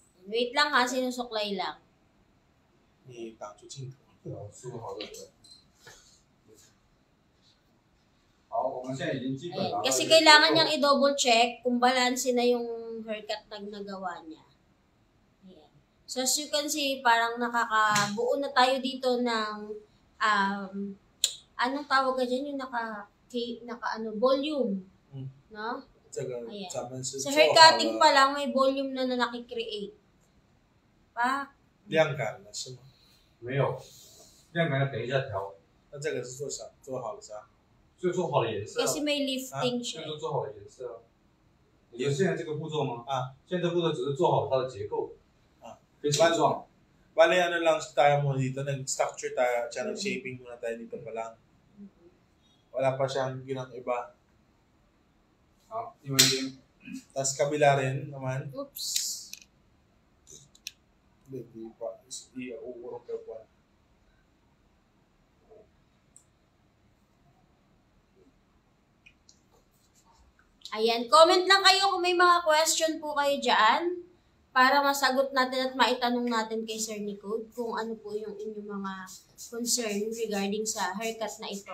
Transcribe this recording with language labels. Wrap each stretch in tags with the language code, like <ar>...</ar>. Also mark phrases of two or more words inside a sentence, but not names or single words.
<tl>Wait lang ha, sinusuklay lang.</tl> <zh>你挡住镜头。梳好对不对？好，我们现在已经基本</zh> <tl>Ayan.</tl> <zh>拿到</zh> <tl>Kasi</tl> <zh>一个</zh> <tl>kailangan</tl> <zh>结构</zh> <tl>niyang i-</tl> <en>double check</en> <tl>kung balanse na yung haircut na nagawa niya. Ayan.</tl> <en>So as you can see,</en> <tl>parang nakakabuo na tayo dito ng anong tawag ka dyan? Yung volume. No?</tl> <zh>这个</zh> <tl>Ayan.</tl> <zh>咱们是</zh> <tl>Sa</tl> <zh>做</zh> <tl>hair</tl> <zh>好</zh> <tl>cutting</tl> <zh>了</zh> <tl>pa lang, may volume na nakikreate. Pa?</tl> <zh>晾干了是吗？没有，晾干要等一下调，那这个是做啥？做好了啥？就做好了颜色啊，</zh> <tl>Kasi may lifting</tl> <zh>就</zh> <tl>siya.</tl> <zh>是做好了颜色啊。你们现在这个步骤吗？啊，现在这个步骤只是做好它的结构啊，跟形状。</zh> <tl>Bale, ano lang tayo muna dito, nag-structure tayo, tsaka nag-shaping muna tayo dito pa lang. Wala pa siyang ginang iba.</tl> <zh>好，另外一边</zh> <tl>Tapos kabila rin naman. Oops. Hindi pa. Iuurong ka pa. Ayan, comment lang kayo kung may mga question po kayo dyan para masagot natin at maitanong natin kay Sir Nicole kung ano po yung inyong mga concern regarding sa haircut na ito.</tl>